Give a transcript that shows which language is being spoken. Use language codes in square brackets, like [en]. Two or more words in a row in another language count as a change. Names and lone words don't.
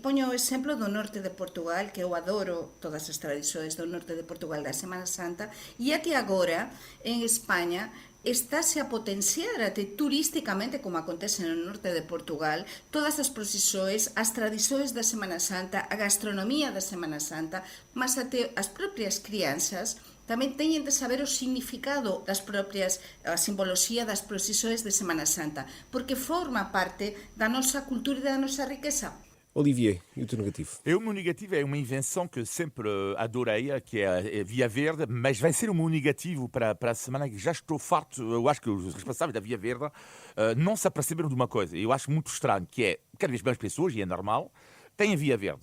[gl] poño o exemplo do norte de Portugal, que eu adoro todas as tradixoes do norte de Portugal da Semana Santa, e até agora, en España, estáse a potenciar até turísticamente, como acontece no norte de Portugal, todas as procesións, as tradixoes da Semana Santa, a gastronomía da Semana Santa, mas até as propias crianças tamén teñen de saber o significado das propias, a simboloxía das procesións de Semana Santa, porque forma parte da nosa cultura e da nosa riqueza. [pt] Olivier, e o teu negativo? O meu negativo é uma invenção que sempre adorei, que é a Via Verde, mas vai ser o meu negativo para a semana que já estou farto. Eu acho que os responsáveis da Via Verde não se aperceberam de uma coisa. Eu acho muito estranho, que é, cada vez mais pessoas, e é normal, têm a Via Verde.